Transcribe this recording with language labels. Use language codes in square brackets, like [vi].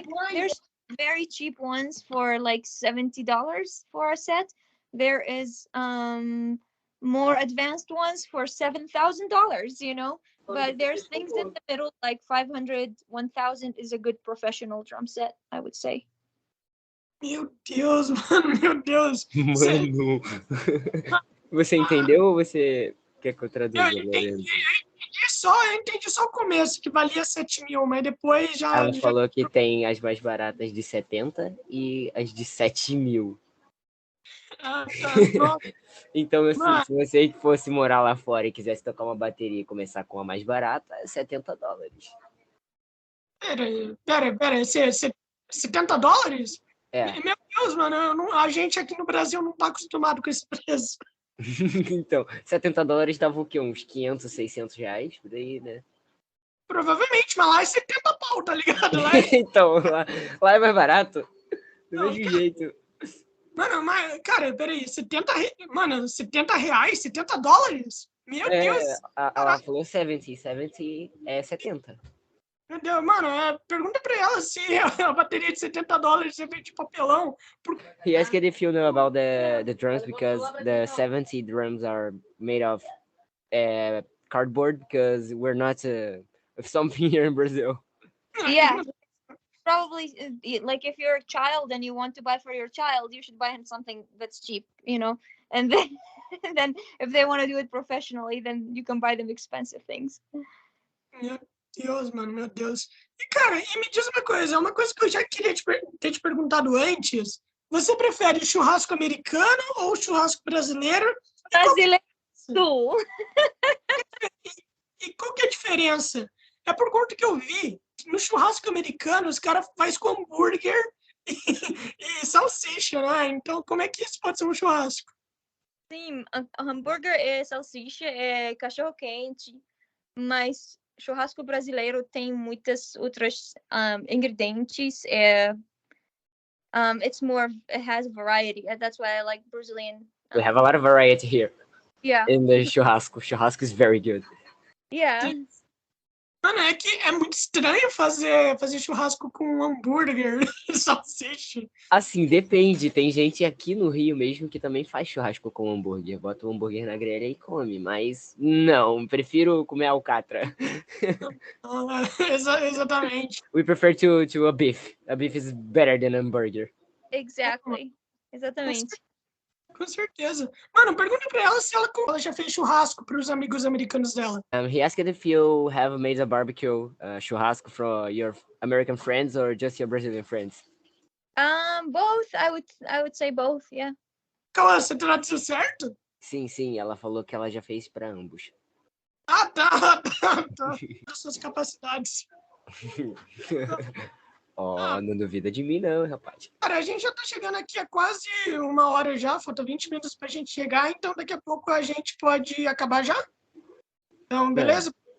[en] There's very cheap ones for like $70 for a set. There is more advanced ones for $7,000, you know, but there's things in the middle like 500, 1,000 is a good professional drum set, I would say. [pt] Meu Deus, mano, meu Deus. Mano, você entendeu ou você quer que eu traduza, Lorenzo? Eu entendi só o começo, que valia 7 mil, mas depois já... Ela falou que tem as mais baratas de 70 e as de 7 mil. Tá. Então, assim, se você fosse morar lá fora e quisesse tocar uma bateria e começar com a mais barata, é $70. Pera, $70? Meu Deus, mano, a gente aqui no Brasil não tá acostumado com esse preço. Então, $70 dava o quê? Uns 500, 600 reais, por aí, né? Provavelmente, mas lá é 70 pau, tá ligado? Então, lá é mais barato. Do mesmo jeito. Mano, mas, cara, peraí, Mano, R$70? $70? Meu Deus! Ela falou 70. 70 é 70. Meu Deus, mano, pergunta pra ela se a bateria de $70 é feita de papelão. [en] He asked if you know about the drums because the 70 drums are made of cardboard because we're not something here in Brazil. Yeah. Probably like if you're a child and you want to buy for your child, you should buy him something that's cheap, and then then if they want to do it professionally, then you can buy them expensive things. [pt] Meu Deus, mano, meu Deus. E, cara, me diz uma coisa que eu já queria ter te perguntado antes. Você prefere churrasco americano ou churrasco brasileiro? Brasileiro. E qual que é a diferença? É por conta que eu vi no churrasco americano os caras fazem com hambúrguer e salsicha, né? Então, como é que isso pode ser um churrasco? Sim, hambúrguer é salsicha, é cachorro-quente, mas churrasco brasileiro tem muitas outras ingredientes. [en] It has variety. That's why I like Brazilian. We have a lot of variety here. Yeah. In the churrasco. Churrasco is very good. Yeah. [pt] Mano, é que é muito estranho fazer churrasco com hambúrguer e salsicha. Assim, depende. Tem gente aqui no Rio mesmo que também faz churrasco com hambúrguer. Bota o hambúrguer na grelha e come. Mas não, prefiro comer alcatra. Exatamente. [en] We prefer to a beef. A beef is better than a hamburger. Exactly. [pt] Exatamente. Com certeza. Mano, pergunta pra ela se ela já fez churrasco pros amigos americanos dela. [en] He asked if you have made a barbecue churrasco for your American friends or just your Brazilian friends. Both. I would say both. Yeah. [pt] Calma, você traduziu certo? Sim. Ela falou que ela já fez para ambos. Tá. As suas capacidades. Não duvida de mim não, rapaz. Cara, a gente já tá chegando aqui há quase 1 hora já, falta 20 minutos pra gente chegar, então daqui a pouco a gente pode acabar já? Então, beleza?